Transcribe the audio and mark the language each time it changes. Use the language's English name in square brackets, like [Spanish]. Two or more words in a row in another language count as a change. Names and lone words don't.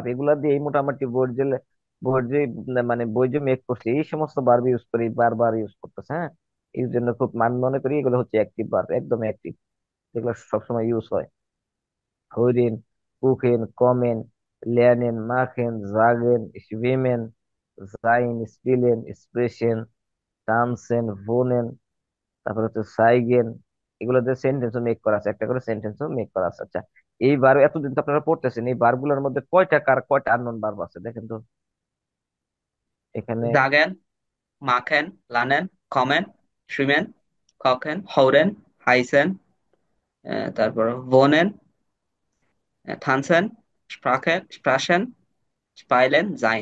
[Bangla] এগুলা দিয়ে মোটামুটি বোর্ড যে মানে বই যে মেক করছে, এই সমস্ত [English] verb use [Bangla] করি, বারবার ইউজ করতেছে, হ্যাঁ। এই জন্য খুব আমি মনে করি এগুলো হচ্ছে [English] active verb, [Bangla] একদম অ্যাক্টিভ, যেগুলো সবসময় ইউজ হয়। [German] hören, kochen, kommen, lernen, machen, sagen, schwimmen, sein, spielen, sprechen, tanzen, wohnen, [Bangla] তারপর হচ্ছে সাইগেন। এগুলো দিয়ে [English] sentence make [Bangla] করা আছে, একটা করে [English] sentence make [Bangla] করা আছে। আচ্ছা, এই বার এতদিন তো আপনারা পড়তেছেন, এই বারগুলোর মধ্যে কয়টা [English] unknown verb [Bangla] আছে দেখেন তো এখানে। [German] sagen, machen, lernen, kommen, schwimmen, kochen, hören, heißen, [Bangla] তারপর [German] wohnen, tanzen, sprechen, sprechen, spielen, sein.